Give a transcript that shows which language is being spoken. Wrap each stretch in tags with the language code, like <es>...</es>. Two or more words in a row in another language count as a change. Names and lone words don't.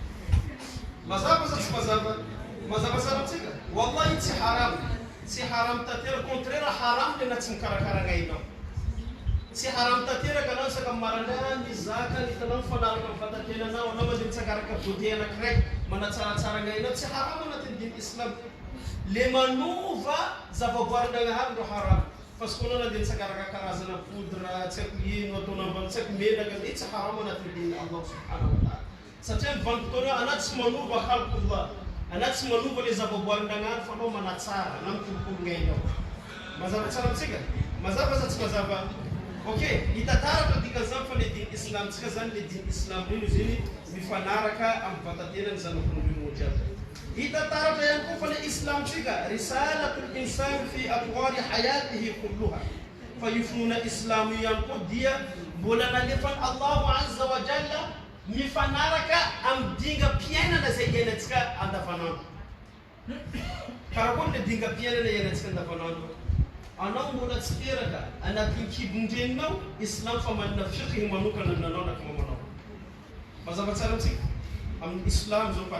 <mg>mazava sa tsy mazava tsara amintsika wallahi tsy haram tatera contraire haram le na tsy mikarakara ngainao tsy haram tanteraka anao saka marandray mizaka hitanao mifanaraka amin'ny vatantenanao anao mandeha mitsakaraka beauté anakiraiky manatsaratsara ngainao tsy haram anatin'ny dimy islam le manova zavaboarin-dragnahary ndo haram fa sokoana anao dia mitsakaraka karazana poudre tsy haiko ino ataona ambany tsy haiko menaka i tsy haram anatin'ny dimy</mg> <ar>Allah subhanahu wa ta'ala</ar> <mg>satria mivanim-potoana anaty tsy manova khalqullah anaty tsy manova le zavaboarin-dragnahary fa anao manatsara na mikolokolo ngainao mazava tsara amintsika mazava sa tsy mazava ok hitataratra dikan'izany fa le dimy islamtsika zany le dimy islam rino izy iny mifanaraka amin'ny vatantenany zanak'olombelogno jiaby hitataratra ihany koa fa le islamtsika</mg> <ar>risalatul insani fi atwari hayatihi kulluha</ar> <mg>fa io finoana islam io ihany koa dia mbola nalefany</mg> <ar>Allahu azza wa jalla</ar> <mg>mifanaraka amin'ny dingam-piainana zay iainantsika andavanandro karakory le dingam-piainana iainantsika andavanandro anao mbola tsy teraka anatin'ny kibondreninao islam fa manana fiqh manokana nanao anaky mamanao mazava tsara amintsika amin'ny islam zao par</mg>